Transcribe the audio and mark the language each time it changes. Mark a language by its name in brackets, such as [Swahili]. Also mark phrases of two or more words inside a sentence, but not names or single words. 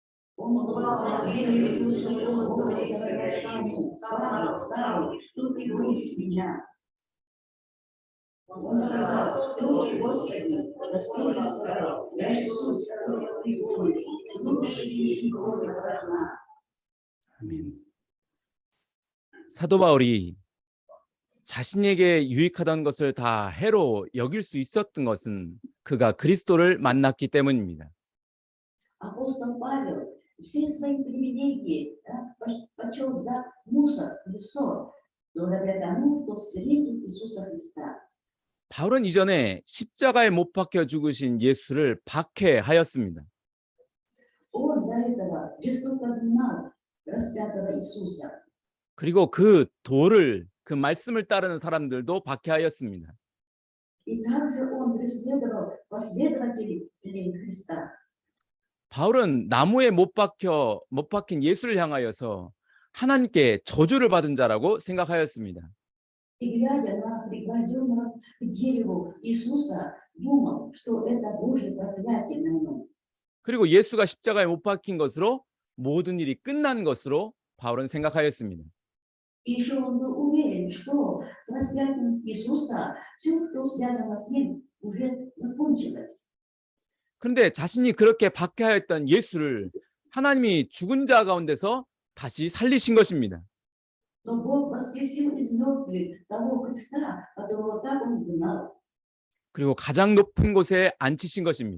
[Russian] Он упал на землю и услышал голос, говорящий ему: «Савва, Савва, что ты гонишь меня?» Он сказал: «Кто ты, Господи?» Господь сказал: «Я Иисус, которого ты гонишь. Внутри тебе и крови врага». [Korean] 아멘. 사도 바울이 자신에게 유익하던 것을 다 해로 여길 수 있었던 것은 그가 그리스도를 만났기 때문입니다. [Russian] Апостол Павел все свои привилегии, да, почел за мусор, лесо, благодаря тому, что встретил Иисуса Христа. [Korean] 바울은 이전에 십자가에 못 박혀 죽으신 예수를 박해하였습니다. [Russian] Он до этого жестоко гнал распятого Иисуса. [Korean] 그리고 그 도를, 그 말씀을 따르는 사람들도 박해하였습니다. [Russian] И также он преследовал последователей Христа. [Korean] 바울은 나무에 못 박힌 예수를 향하여서 하나님께 저주를 받은 자라고 생각하였습니다. [Russian] И глядя на пригвожденного к дереву Иисуса, думал, что это Божье проклятие на нем. [Korean] 그리고 예수가 십자가에 못 박힌 것으로 모든 일이 끝난 것으로 바울은 생각하였습니다. [Russian] И еще он был уверен, что с распятием Иисуса все, что связано с ним, уже закончилось. [Korean] 그런데 자신이 그렇게 박해하였던 예수를 하나님이 죽은 자 가운데서 다시 살리신 것입니다. [Russian] Но Бог воскресил из мертвых того Христа, которого так он гнал, [Korean] 그리고 가장 높은 곳에 앉히신 것입니다.